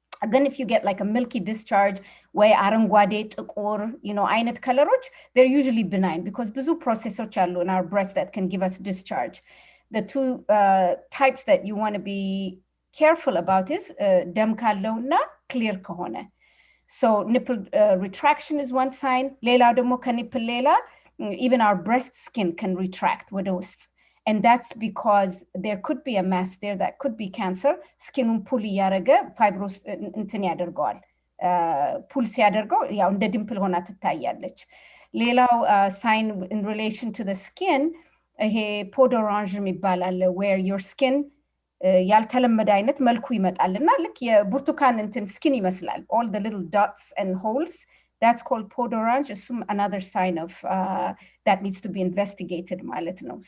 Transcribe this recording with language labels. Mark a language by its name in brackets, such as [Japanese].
[English] Then if you get like a milky discharge [Amharic] ወይ አረንጓዴ ጥቁር አይነት ከለሮች [English] they're usually benign because [Amharic] ብዙ ፕሮሰሶች አሉ [English] in our breast that can give us discharge. The two types that you want to be careful about is [Amharic] ደም ካለውና [English] clear [Amharic] ከሆነ. [English] So nipple retraction is one sign. [Amharic] ሌላው ደግሞ ከኒፕል ሌላ [English] even our breast skin can retract [Amharic] ወደ ውስጥ. [English] And that's because there could be a mass there that could be cancer. Skin pull [Amharic] ያደረገ fibros እንትን ያደርገዋል. pull ሲያደርገው ያው እንደ ዲምፕል ሆና ትታያለች. ሌላው [English] sign in relation to the skin [Amharic] ይሄ pod orange የሚባላል [English] where your skin [Amharic] ያልተለመደ አይነት መልኩ ይመጣልና ልክ የብርቱካን እንትን skin ይመስላል. [English] All the little dots and holes. That's called pod orange. Assume another sign of that needs to be investigated [Amharic] ማለት ነው.